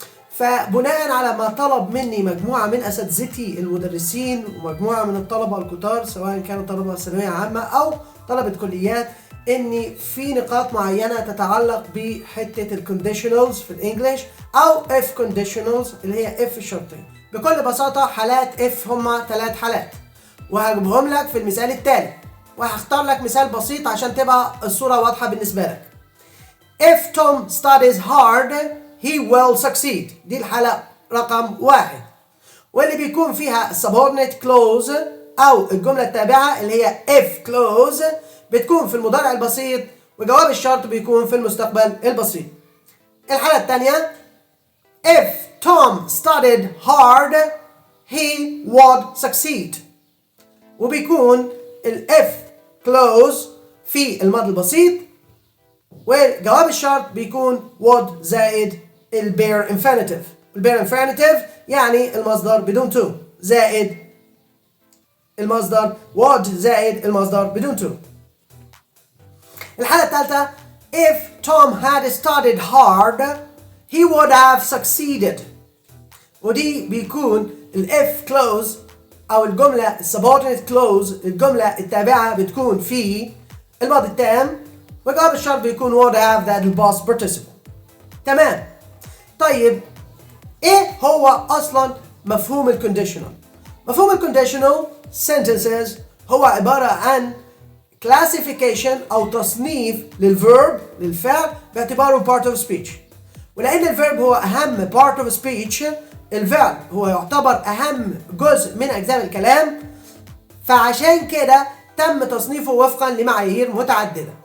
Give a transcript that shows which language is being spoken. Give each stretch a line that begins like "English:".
Arabic: فبناء على ما طلب مني مجموعة من أساتذتي المدرسين ومجموعة من الطلبة الكتار سواء كانوا طلبة ثانوية عامة أو طلبة كليات، إن في نقاط معينة تتعلق بحتة الكونديشنالز في الإنجليش أو اف كونديشنالز اللي هي اف الشرطية. بكل بساطة حالات اف هما 3 حالات وهجيبهم لك في المثال التالي، وهختار لك مثال بسيط عشان تبقى الصورة واضحة بالنسبة لك.
English: If Tom studies hard he will succeed.
Arabic: دي الحالة رقم 1، واللي بيكون فيها subordinate clause أو الجملة التابعة اللي هي if clause بتكون في المضارع البسيط وجواب الشرط بيكون في المستقبل البسيط. الحالة الثانية
English: if Tom studied hard he would succeed،
Arabic: وبيكون ال if clause في الماضي البسيط وجواب الشرط بيكون would زائد ال bare infinitive. ال bare infinitive يعني المصدر بدون to زائد المصدر would زائد المصدر بدون to. الحالة الثالثة
English: if Tom had studied hard he would have succeeded،
Arabic: ودي بيكون ال if clause أو الجملة subordinate clause الجملة التابعة بتكون في الماضي التام وجواب الشرط بيكون
English: would have that the past participle.
Arabic: تمام. طيب ايه هو اصلا مفهوم الكونديشنال؟ مفهوم الكونديشنال sentences هو عبارة عن classification او تصنيف للverb للفعل باعتباره part of speech. ولان الverb هو اهم part of speech، الفعل هو يعتبر اهم جزء من اجزاء الكلام، فعشان كده تم تصنيفه وفقا لمعايير متعددة.